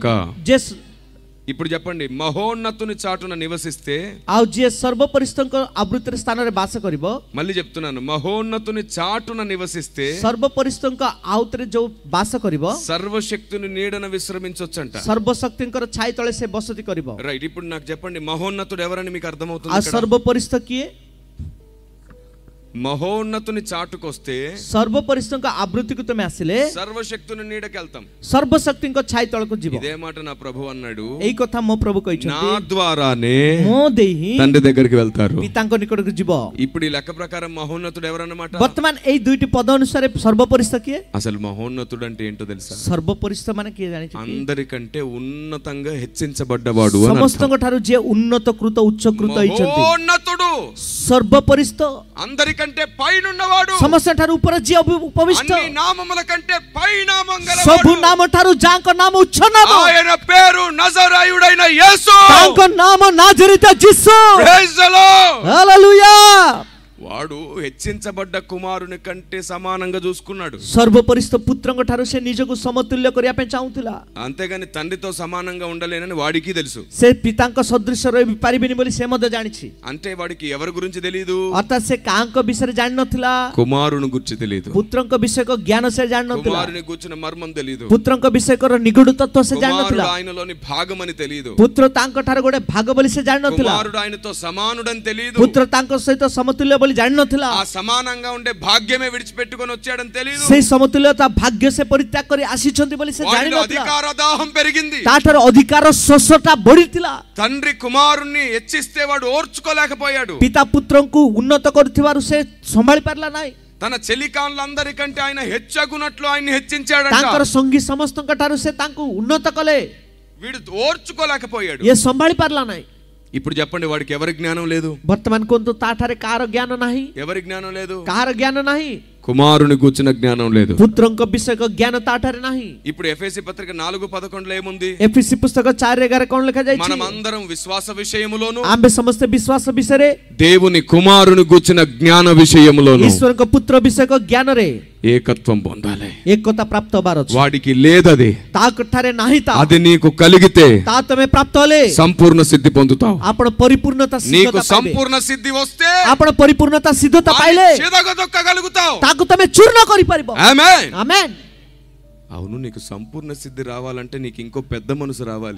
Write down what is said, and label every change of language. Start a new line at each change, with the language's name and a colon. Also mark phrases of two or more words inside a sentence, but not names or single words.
Telugu: ఇప్పుడు చెప్పండి, మహోన్నతుని చాటున నివసిస్తే,
Odia: ଆଉ ଯିଏ ସର୍ବପରିସ୍ଥଙ୍କ ଆବୃତ୍ତିର ସ୍ଥାନରେ ବାସ କରିବ,
Telugu: మళ్ళీ చెప్తున్నాను, మహోన్నతుని చాటున నివసిస్తే
Odia: ସର୍ବପରିସ୍ଥଙ୍କ ଆଉତରେ ଯୋଉ ବାସ କରିବ,
Telugu: సర్వశక్తుని నీడన విశ్రమించొచ్చంట.
Odia: ସର୍ବଶକ୍ତିଙ୍କର ଛାଇ ତଳେ ସେ ବସତି କରିବ.
Telugu: రైట్. ఇప్పుడు నాకు చెప్పండి, మహోన్నతుడు ఎవరని మీకు అర్థమవుతుంది?
Odia: ଆଉ ସର୍ବପରିସ୍ଥ କିଏ?
Telugu: మహోన్నతుని చాటుకొస్తే
Odia: ସର୍ବପରିସ୍ଥଙ୍କ ଆବୃତ୍ତିକୁ ତମେ ଆସିଲେ
Telugu: సర్వశక్తుని నీడకెళ్తాం.
Odia: ସର୍ବଶକ୍ତିଙ୍କ ଛାଇ ତଳକୁ ଯିବ।
Telugu: ఇదే మాట నా ప్రభు అన్నాడు,
Odia: ଏଇ କଥା ମୋ ପ୍ରଭୁ
Telugu: నా
Odia: କହିଛନ୍ତି,
Telugu: ద్వారానే
Odia: ମୋ ଦେଇ ହିଁ
Telugu: తండ్రి దగ్గరికి వెళ్తారు.
Odia: ପିତାଙ୍କ ନିକଟକୁ ଯିବ।
Telugu: ఇప్పుడు ఈ లెక్క ప్రకారం మహోన్నతుడు ఎవరన్నమాట?
Odia: ବର୍ତ୍ତମାନ ଏଇ ଦୁଇଟି ପଦ ଅନୁସାରେ ସର୍ବପରିସ୍ଥ କିଏ?
Telugu: అసలు మహోన్నతుడు అంటే ఏంటో తెలుసా?
Odia: ସର୍ବପରିସ୍ଥ ମାନେ କିଏ ଜାଣିଛ?
Telugu: అందరికంటే ఉన్నతంగా హెచ్చించబడ్డవాడు అని అర్థం.
Odia: ସମସ୍ତଙ୍କ ଠାରୁ ଯିଏ ଉନ୍ନତକୃତ ଉଚ୍ଚକୃତ ହେଇଛନ୍ତି।
Telugu: మహోన్నతుడు
Odia: ସର୍ବପରିସ୍ଥ
Telugu: అందరికంటే పైన ఉన్నవాడు,
Odia: ସମସ୍ତ ଠାରୁ ଉପରେ ଯିଏ ଉପବିଷ୍ଟ,
Telugu: అన్ని నామముల కంటే పై నామం గలవాడు,
Odia: ସବୁ నాମ ଠାରୁ ଯାଙ୍କ ନାମ ଉଚ୍ଚ ନାମ,
Telugu: ఆయన పేరు నజరాయుడైన యేసు,
Odia: ତାଙ୍କ ନାମ ନାଜରିତ ଯୀଶୁ।
English: Praise the Lord.
Telugu: హల్లెలూయా। వాడు హెచ్చించబడ్డ కుమారుని కంటే సమానంగా చూసుకున్నాడు.
Odia: ସର୍ବପରିସ୍ଥ ପୁତ୍ରଙ୍କ ଠାରୁ ସେ ନିଜକୁ ସମତୁଲ୍ୟ କରିବା ପାଇଁ ଚାହୁଁଥିଲା।
Telugu: అంతేగాని తండ్రితో సమానంగా ఉండలేనని వాడికి తెలుసు.
Odia: ସେ ପିତାଙ୍କ ସଦୃଶ ରହି ପାରିବେନି ବୋଲି ସେ ମଧ୍ୟ ଜାଣିଛି।
Telugu: అంటే వాడికి ఎవరి గురించి తెలియదు?
Odia: ଅର୍ଥାତ୍ ସେ କାହାଙ୍କ ବିଷୟରେ ଜାଣିନଥିଲା,
Telugu: కుమారుని గురించి తెలియదు.
Odia: ପୁତ୍ରଙ୍କ ବିଷୟକ ଜ୍ଞାନ ସେ ଜାଣିନଥିଲା,
Telugu: కుమారుని గురించిన మర్మం తెలియదు.
Odia: ପୁତ୍ରଙ୍କ ବିଷୟକର ନିଗୁଡ ତତ୍ତ୍ୱ ସେ ଜାଣିନଥିଲା,
Telugu: కుమారుడు ఆయనలోని భాగమని తెలియదు.
Odia: ପୁତ୍ର ତାଙ୍କ ଠାରୁ ଗୋଟେ ଭାଗ ବୋଲି ସେ ଜାଣିନଥିଲା,
Telugu: కుమారుడు ఆయనతో సమానుడని తెలియదు.
Odia: ପୁତ୍ର ତାଙ୍କ ସହିତ ସମତୁଲ୍ୟ ବୋଲି ଜାଣିନଥିଲା,
Telugu: ఆ సమానంగా ఉండే భాగ్యమే విడిచిపెట్టుకొని వచ్చాడని తెలియదు.
Odia: ସେଇ ସମତୁଲ୍ୟତା ଭାଗ୍ୟ ସେ ପରିତ୍ୟାଗ କରି ଆସିଛନ୍ତି ବୋଲି ସେ
Telugu: వాడిలో
Odia: ଜାଣିନଥିଲା।
Telugu: అధికార దాహం పెరిగింది.
Odia: ତାଠାରୁ ଅଧିକାର ଶୋଷଟା ବଢିଥିଲା।
Telugu: తండ్రి కుమారుణ్ణి హెచ్చిస్తే వాడు ఓర్చుకోలేకపోయాడు.
Odia: ପିତା ପୁତ୍ରଙ୍କୁ ଉନ୍ନତ କରୁଥିବାରୁ ସେ ସମ୍ଭାଳି ପାରିଲା ନାହିଁ।
Telugu: తన చెలికాళ్ళందరికంటే ఆయన హెచ్చగునట్లు ఆయన్ని హెచ్చించాడంట.
Odia: ତାଙ୍କର ସଙ୍ଗୀ ସମସ୍ତଙ୍କ ଠାରୁ ସେ ତାଙ୍କୁ ଉନ୍ନତ କଲେ,
Telugu: వీడు ఓర్చుకోలేకపోయాడు.
Odia: ଇଏ ସମ୍ଭାଳି ପାରିଲା ନାହିଁ।
Telugu: ఇప్పుడు చెప్పండి, వాడికి ఎవరి జ్ఞానం లేదు?
Odia: ବର୍ତ୍ତମାନ କୁହନ୍ତୁ, ତାଠାରେ କାହାର ଜ୍ଞାନ ନାହିଁ?
Telugu: ఎవరి జ్ఞానం లేదు?
Odia: କାହାର ଜ୍ଞାନ ନାହିଁ?
Telugu: కుమారుని కూర్చున్న జ్ఞానం లేదు.
Odia: ପୁତ୍ରଙ୍କ ବିଷୟକ ଜ୍ଞାନ ତାଠାରେ ନାହିଁ।
Telugu: ఇప్పుడు ఎఫెసీ పత్రిక 4:11 ఏముంది?
Odia: ଏଫେସୀ పుస్తକ 4:11 କଣ ଲେଖାଯାଇଛି?
Telugu: మనం అందరం విశ్వాస విషయములోను,
Odia: ଆମ୍ଭେ ସମସ୍ତେ ବିଶ୍ୱାସ ବିଷୟରେ,
Telugu: దేవుని కుమారుని కూర్చున్న జ్ఞాన విషయములోను
Odia: ଈଶ୍ୱରଙ୍କ పుତ୍ର ବିଷୟକ ଜ୍ଞାନରେ
Telugu: ఏకత్వం పొందాలి.
Odia: ଏକତା ପ୍ରାପ୍ତ ହେବାର ଅଛି।
Telugu: వాడికి లేదది,
Odia: ତାଠାରେ ନାହିଁ ତା,
Telugu: అది నీకు కలిగితే
Odia: ତା ତମେ ପ୍ରାପ୍ତ ହେଲେ
Telugu: సంపూర్ణ సిద్ధి పొందుతావు.
Odia: ଆପଣ ପରିପୂର୍ଣ୍ଣତା
Telugu: నీకు
Odia: ସିଦ୍ଧତା ପାଇବେ।
Telugu: సంపూర్ణ సిద్ధి వస్తే
Odia: ଆପଣ ପରିପୂର୍ଣ୍ଣତା ସିଦ୍ଧତା ପାଇଲେ
Telugu: చిదగదొక్కగలుగుతావు.
Odia: ତାକୁ ତମେ ଚୂର୍ଣ୍ଣ କରିପାରିବ।
Telugu: ఆమేన్.
Odia: ଆମେନ୍।
Telugu: అవును, నీకు సంపూర్ణ సిద్ధి రావాలంటే నీకు ఇంకో పెద్ద మనసు రావాలి.